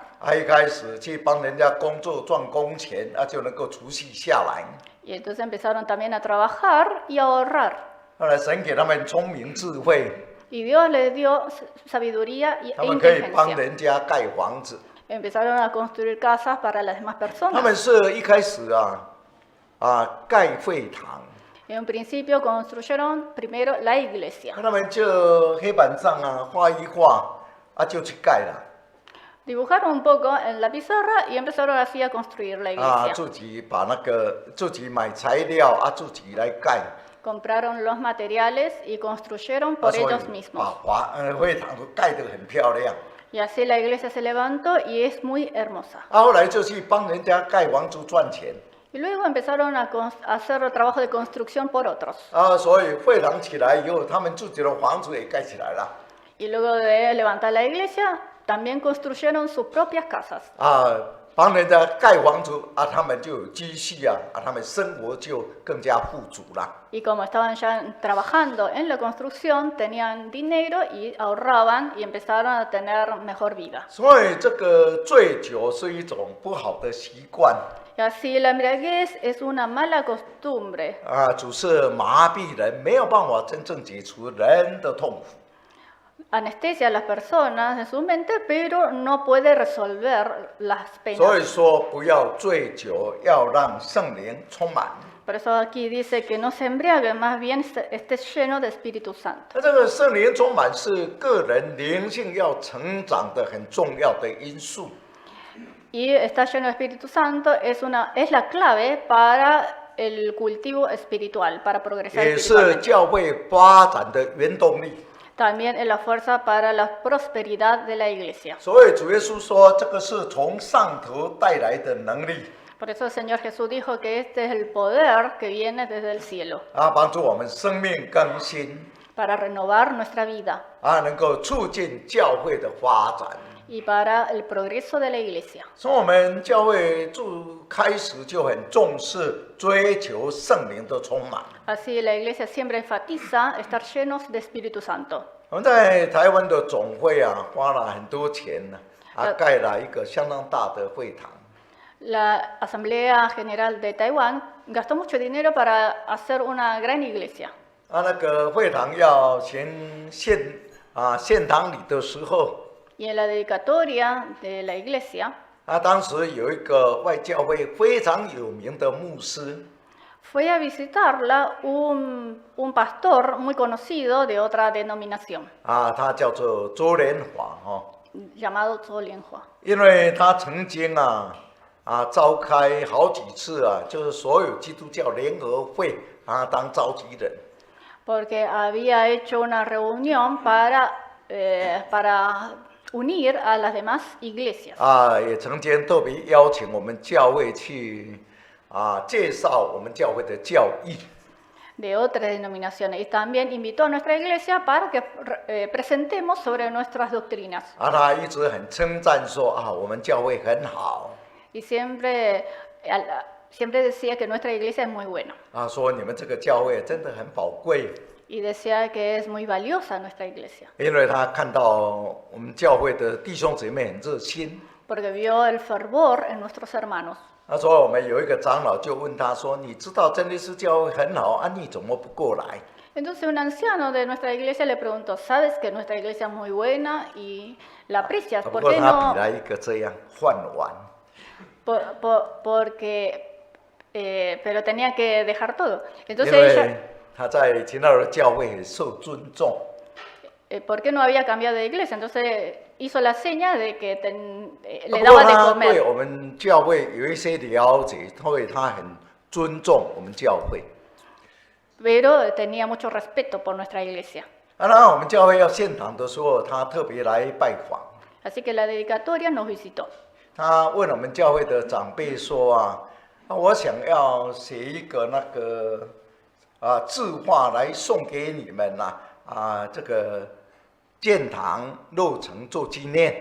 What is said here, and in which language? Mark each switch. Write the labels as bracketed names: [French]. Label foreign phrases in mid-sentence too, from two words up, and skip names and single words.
[Chinese] 一开始去帮人家工作赚工钱，就能够储蓄下来。 [Spanish] Y entonces empezaron también a trabajar y a ahorrar. [Chinese] 后来神给他们聪明智慧， [Spanish] Y Dios les dio sabiduría [Chinese] 他 [Spanish] e [Chinese] 们可以帮 [Spanish] inteligencia. [Chinese] 人家盖房子。 [Spanish] Empezaron a construir casas para las demás [Chinese] 他 [Spanish] personas. [Chinese] 们是一开始盖会堂， [Spanish] En un principio construyeron primero la iglesia. [Chinese] 他们就黑板上画一画，就去盖了。 [Spanish] Dibujaron un poco en la pizarra y empezaron así a construir la iglesia. [Chinese] 自己把自己买材料自己来盖。 [Spanish] Compraron los materiales y construyeron por [Chinese] 所以 [Spanish] ellos [Chinese] 把 [Spanish] mismos. [Chinese] 会堂都盖得很漂亮。 [Spanish] Y así la iglesia se levantó y es muy hermosa. [Chinese] 后来就去帮人家盖房子赚钱。 [Spanish] Y luego empezaron a hacer trabajo de construcción por otros. [Chinese] 所以会堂起来以后，他们自己的房子也盖起来了。 [Spanish] Y luego de levantar la iglesia, también construyeron sus propias casas. [Chinese] 帮人家盖房子他们就有积蓄他们生活就更加富足了。 [Spanish] Y como estaban ya trabajando en la construcción, tenían dinero y ahorraban y empezaron a tener mejor vida. [Chinese] 所以这个醉酒是一种不好的习惯 [Spanish] Y así la embriaguez es una mala costumbre. [Chinese] 只是麻痹人，没有办法真正解除人的痛苦。 [Spanish] Anestesia a las personas en su mente, pero no puede resolver las [Chinese] 所 [Spanish] penas. [Chinese] 以说，不要醉酒，要让圣灵充满。 [Spanish] Por eso aquí dice que no se embriague, más bien esté lleno de Espíritu Santo. [Chinese] 这个圣灵充满是个人灵性要成长的很重要的因素。 [Spanish] Y estar lleno de Espíritu Santo es la clave para el cultivo espiritual, para progresar [Chinese] 也是 [Spanish] espiritualmente. [Chinese] 教会发展的原动力。 [Spanish] También es la fuerza para la prosperidad de la iglesia. [Chinese] 所以主耶稣说，这个是从上头带来的能力 [Spanish] Por eso el Señor Jesús dijo que este es el poder que viene desde el cielo [Chinese] 帮助我们生命更新 [Spanish] para renovar nuestra vida [Chinese] 能够促进教会的发展。 [Spanish] y para el progreso de la iglesia. [Chinese] 从我们教会开始就很重视追求圣灵的充满。 [Spanish] Así la iglesia siempre enfatiza estar llenos de Espíritu Santo. [Chinese] 我们在台湾的总会花了很多钱盖了一个相当大的会堂。 [Spanish] La Asamblea General de Taiwán gastó mucho dinero para hacer una gran iglesia. [Chinese] 那个会堂要献堂礼的时候， [Spanish] Y en la dedicatoria de la iglesia [Chinese] 当时有一个外教会非常有名的牧师， [Spanish] fue a visitarla un pastor muy conocido de otra denominación, [Chinese] 他叫做周连华 [Spanish] llamado Zhou Lianhua. [Chinese] 因为他曾经召开好几次就是所有基督教联合会当召集人。 [Spanish] Porque había hecho una reunión para unir a las demás iglesias. [Chinese] 也曾经特别邀请我们教会去介绍我们教会的教义。 [Spanish] De otras denominaciones y también invitó a nuestra iglesia para que presentemos sobre nuestras doctrinas. [Chinese] 他一直很称赞说我们教会很好。 [Spanish] Y siempre decía que nuestra iglesia es muy buena. [Chinese] 说你们这个教会真的很宝贵。 [Spanish] Y decía que es muy valiosa nuestra iglesia. [Chinese] 因为他看到我们教会的弟兄姊妹很热心。 [Spanish] Porque vio el fervor en nuestros hermanos. [Chinese] 所以我们有一个长老就问他说：“你知道真理是教会很好你怎么不过来？” [Spanish] Entonces un anciano de nuestra iglesia le preguntó, ¿sabes que nuestra iglesia es muy buena y la aprecias? [Chinese] 不 [Spanish] ¿Por [Chinese] 过 [Spanish] qué [Chinese] 他 [Spanish] no? [Chinese] 比来一个这样饭碗。 [Spanish] Pero tenía que dejar todo. [Chinese] 因 [Spanish] Entonces [Chinese] 为 [Spanish] ella, [Chinese] 他在秦道的教会很受尊重。 [Spanish] ¿por qué no había cambiado de iglesia? Entonces hizo la seña de que le [Chinese] 不过 [Spanish] daba de [Chinese] 他对 [Spanish] comer. [Chinese] 我们教会有一些了解，所以他很尊重我们教会。 [Spanish] Pero tenía mucho respeto por nuestra iglesia. [Chinese] 然后我们教会要献堂的时候，他特别来拜访。 [Spanish] Así que la dedicatoria nos visitó. [Chinese] 他问我们教会的长辈说我想要写一个那个字画来送给你们这个建堂落成做纪念。